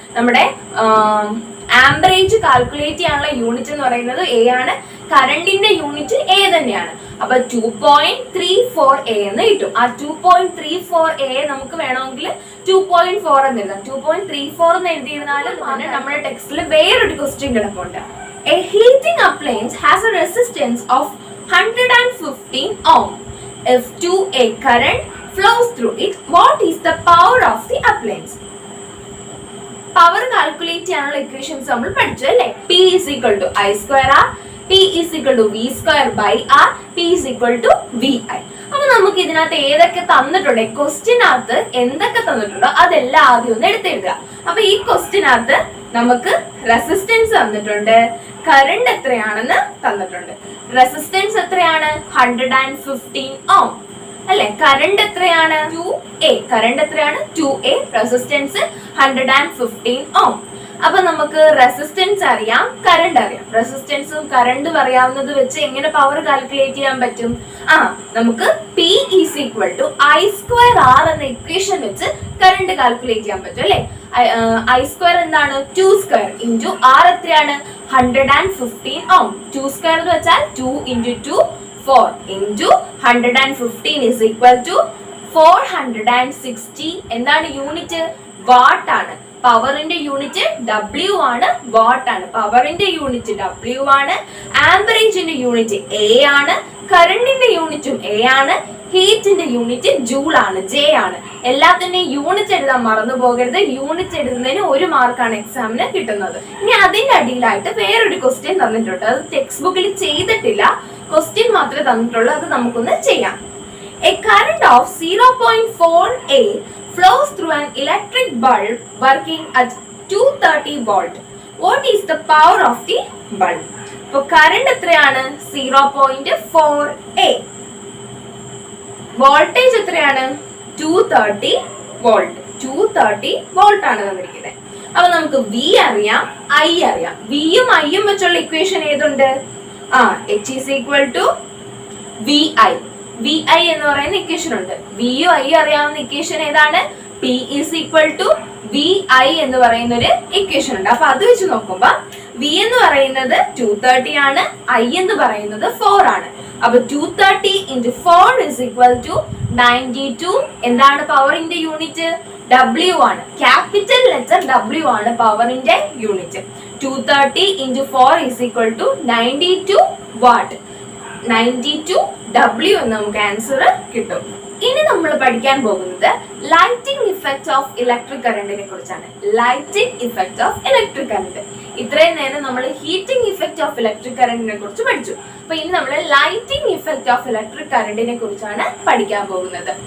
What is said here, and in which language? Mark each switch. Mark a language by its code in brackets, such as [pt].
[ml] നമ്മുടെ ആംപറേജ് കാൽക്കുലേറ്റ് ചെയ്യാനുള്ള യൂണിറ്റ് എന്ന് പറയുന്നത് A ആണ്. കറണ്ടിന്റെ യൂണിറ്റ് A തന്നെയാണ്. അപ്പൊ 2.34A എന്ന് കിട്ടും. ആ 2.34A നമുക്ക് വേണമെങ്കിൽ 2.4 എന്ന് എഴുതാം. 2.34 എന്ന് എഴുതിയിരുന്നാലും നമ്മുടെ ടെക്സ്റ്റിൽ വേറൊരു ക്വസ്റ്റ്യൻ കിടപ്പുണ്ട്. [en] A heating appliance has a resistance of 115 ohm. If 2A current flows through it, what is the power of the appliance? [ml] Power calculate ചെയ്യാനുള്ള ഇക്വേഷൻസ് നമ്മൾ പഠിച്ചു അല്ലേ? [en] P is equal to I square R, P is equal to V square by R, P is equal to VI. [ml] അപ്പൊ നമുക്ക് ഇതിനകത്ത് ഏതൊക്കെ തന്നിട്ടുണ്ട്, ക്വസ്റ്റ്യനകത്ത് എന്തൊക്കെ തന്നിട്ടുണ്ടോ അതെല്ലാം ആദ്യം ഒന്ന് എടുത്തെഴുതുക. അപ്പൊ ഈ ക്വസ്റ്റ്യനകത്ത് നമുക്ക് റെസിസ്റ്റൻസ് തന്നിട്ടുണ്ട്, കറണ്ട് എത്രയാണെന്ന് തന്നിട്ടുണ്ട്. റെസിസ്റ്റൻസ് എത്രയാണ്? 115 ഓം അല്ലെ? കറണ്ട് എത്രയാണ്? 2A. കറണ്ട് എത്രയാണ്? 2A. റെസിസ്റ്റൻസ് 115 ഓം. അപ്പൊ നമുക്ക് റെസിസ്റ്റൻസ് അറിയാം, കറണ്ട് അറിയാം. റെസിസ്റ്റൻസും കറണ്ടും അറിയാവുന്നത് വെച്ച് എങ്ങനെ പവർ കാൽക്കുലേറ്റ് ചെയ്യാൻ പറ്റും? നമുക്ക് [en] P is equal to I square R [ml] എന്ന ഇക്വേഷൻ വെച്ച് കറണ്ട് കാൽക്കുലേറ്റ് ചെയ്യാൻ പറ്റും അല്ലെ? [en] I square [ml] എന്താണ്? [en] 2 square into R [ml] എത്രയാണ്? 115 ഓം. [en] 2 square [ml] എന്ന് വെച്ചാൽ [en] 2 into 2 4 into 115 is equal to 460. [ml] എന്താണ് യൂണിറ്റ്? വാട്ട് ആണ്. പവറിന്റെ യൂണിറ്റ് W ആണ്, വാട്ട് ആണ്. പവറിന്റെ യൂണിറ്റ് W ആണ്, ആംപറേജിന്റെ യൂണിറ്റ് A ആണ്, കറണ്ടിന്റെ യൂണിറ്റും A ആണ്, ഹീറ്റിന്റെ യൂണിറ്റ് ജൂൾ ആണ്, J ആണ്. എല്ലാത്തിന്റെയും യൂണിറ്റ് എഴുതാൻ മറന്നു പോകരുത്. യൂണിറ്റ് എഴുതുന്നതിന് 1 മാർക്കാണ് എക്സാമിന് കിട്ടുന്നത്. ഇനി അതിന്റെ അടിയിലായിട്ട് വേറൊരു ക്വസ്റ്റ്യൻ തന്നിട്ടുണ്ട്. അത് ടെക്സ്റ്റ് ബുക്കിൽ ചെയ്തിട്ടില്ല, ക്വസ്റ്റ്യൻ മാത്രമേ തന്നിട്ടുള്ളൂ. അത് നമുക്കൊന്ന് ചെയ്യാം. [en] A current of 0.4A flows through an electric bulb working at 230 volt. What is the power of the bulb? So current എത്രയാണ്? [ml] 0.4A. വോൾട്ടേജ് എത്രയാണ്? 230 വോൾട്ട്. 230 വോൾട്ട് ആണ് തന്നിരിക്കുന്നത്. അപ്പൊ നമുക്ക് V അറിയാം, I അറിയാം. V യും I യും വെച്ചുള്ള equation ഏതുണ്ട്? [en] H is equal to VI. [ml] VI എന്ന് പറയുന്ന ഇക്വേഷൻ ഉണ്ട്. V യും I അറിയാവുന്ന ഇക്വേഷൻ ഏതാണ്? [en] P is equal to VI [ml] എന്ന് പറയുന്ന ഒരു ഇക്വേഷൻ ഉണ്ട്. അപ്പൊ അത് വെച്ച് നോക്കുമ്പോ V എന്ന് പറയുന്നത് 230 ആണ്, I എന്ന് പറയുന്നത് 4 ആണ്. [en] അപ്പൊ 230 into 4 is equal to 92. [ml] എന്താണ് പവറിന്റെ യൂണിറ്റ്? W ആണ്. ക്യാപിറ്റൽ ലെറ്റർ W ആണ് പവറിന്റെ unit. [en] 230 into 4 is equal to 92 watt. [ml] 92 W എന്ന് നമുക്ക് ആൻസർ കിട്ടും. ഇനി നമ്മൾ പഠിക്കാൻ പോകുന്നത് ലൈറ്റിംഗ് ഇഫക്റ്റ് ഓഫ് ഇലക്ട്രിക് കറണ്ടിനെ കുറിച്ചാണ്. Lighting effect of electric current. ഇത്രയും നേരം നമ്മൾ ഹീറ്റിംഗ് ഇഫക്റ്റ് ഓഫ് ഇലക്ട്രിക് കറണ്ടിനെ കുറിച്ച് പഠിച്ചു. അപ്പൊ ഇനി നമ്മൾ ലൈറ്റിംഗ് ഇഫക്റ്റ് ഓഫ് ഇലക്ട്രിക് കറണ്ടിനെ കുറിച്ചാണ് പഠിക്കാൻ പോകുന്നത്.